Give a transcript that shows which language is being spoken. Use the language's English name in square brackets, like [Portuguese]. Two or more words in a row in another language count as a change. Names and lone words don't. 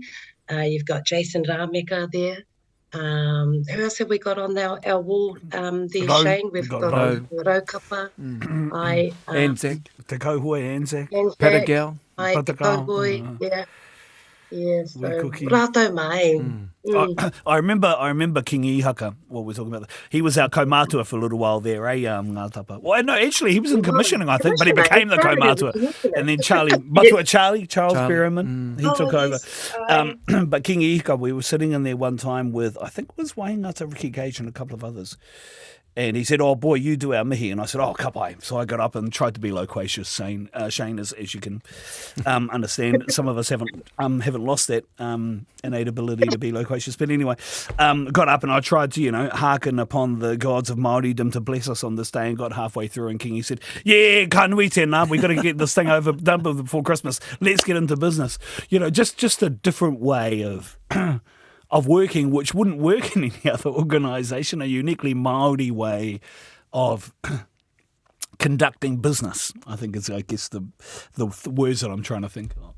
[English] You've got Jason Rameka there. Who else have we got on our wall there, Shane? We've got Raukapa. Anzac. Te Kauhoi Anzac. Patagao. Te Kauhoi, yeah. Yeah, so [Māori] rātou mai. [English] I remember King Ihaka, what we're talking about. He was our kaumātua for a little while there, Ngātapa. Well, no, actually, he was in commissioning, I think, but he became the kaumātua. And then Charles Berriman, he took over. But King Ihaka, we were sitting in there one time with, I think it was Waingata Ricky Gage and a couple of others. And he said, oh, boy, you do our mihi. And I said, oh, kapai. So I got up and tried to be loquacious, Shane, as you can understand. Some of us haven't lost that innate ability to be loquacious. But anyway, got up and I tried to, hearken upon the gods of Māoridom to bless us on this day, and got halfway through. And Kingy said, yeah, [Māori] ka nui tēnā, [English] we've got to get this thing done before Christmas. Let's get into business. Just a different way of working, which wouldn't work in any other organisation, a uniquely Māori way of conducting business, I think is, the words that I'm trying to think of.